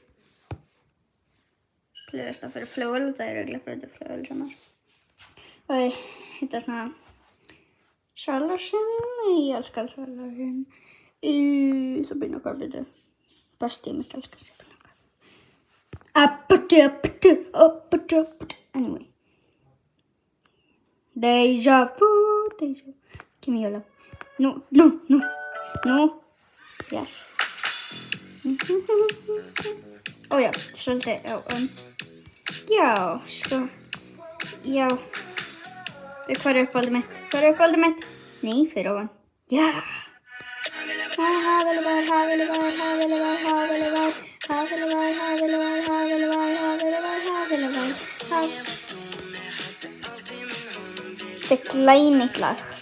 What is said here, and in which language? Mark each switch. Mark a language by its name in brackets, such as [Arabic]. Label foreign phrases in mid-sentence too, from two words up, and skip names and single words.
[Icelandic] Playlista fyrir flugvél, það örugglega fyrir þetta flugvél saman. Og þetta svona... Salarsinn, ég elskar Salarsinn. Sabrina Carpenter. Besti, ég myndi elska Sabrina Carpenter. [English] Anyway. Deja vu. Give me your love. No. Yes. [Icelandic] Já, svolítið, já, sko. Já. Hvað uppáldið mitt? Nei, fyrir ofan. Já. Þetta glænýtt lag.